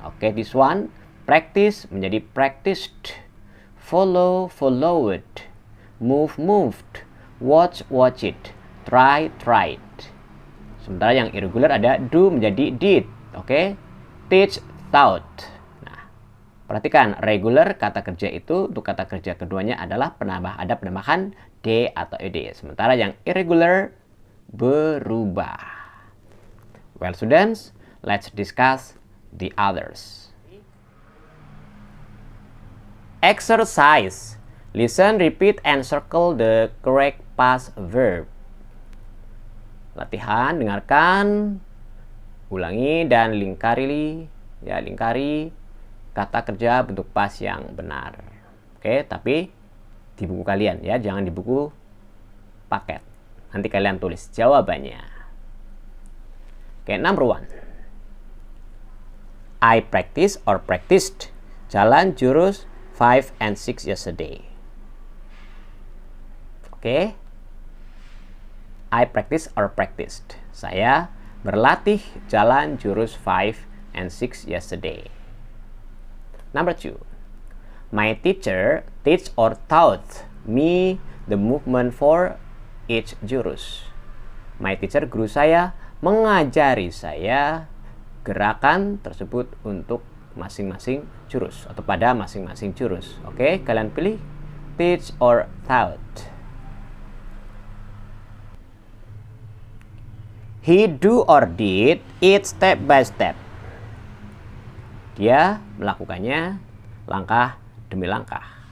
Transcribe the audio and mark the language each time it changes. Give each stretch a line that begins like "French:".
English: Oke, this one, practice menjadi practiced, follow, followed, move, moved, watch, watched, try, tried.
Indonesian: Sementara yang irregular ada do menjadi did. Oke, teach, taught. Perhatikan, regular kata kerja itu untuk kata kerja keduanya adalah ada penambahan d atau ed. Sementara yang irregular berubah.
English: Well students, let's discuss the others. Exercise. Listen, repeat, and circle the correct past verb.
Indonesian: Latihan, dengarkan, ulangi, dan lingkari kata kerja bentuk pas yang benar. Oke, tapi di buku kalian ya, jangan di buku paket. Nanti kalian tulis jawabannya.
English: Okay, number 1. I practiced or practiced jalan jurus 5 and 6 yesterday. Okay. I practiced or practiced.
Indonesian: Saya berlatih jalan jurus
English: 5 and 6 yesterday. Number 2. My teacher teach or taught me the movement for each jurus. My teacher,
Indonesian: guru saya, mengajari saya gerakan tersebut untuk masing-masing jurus atau pada masing-masing jurus. Oke, kalian pilih teach or taught.
English: He do or did it step by step.
Indonesian: Dia melakukannya langkah demi langkah.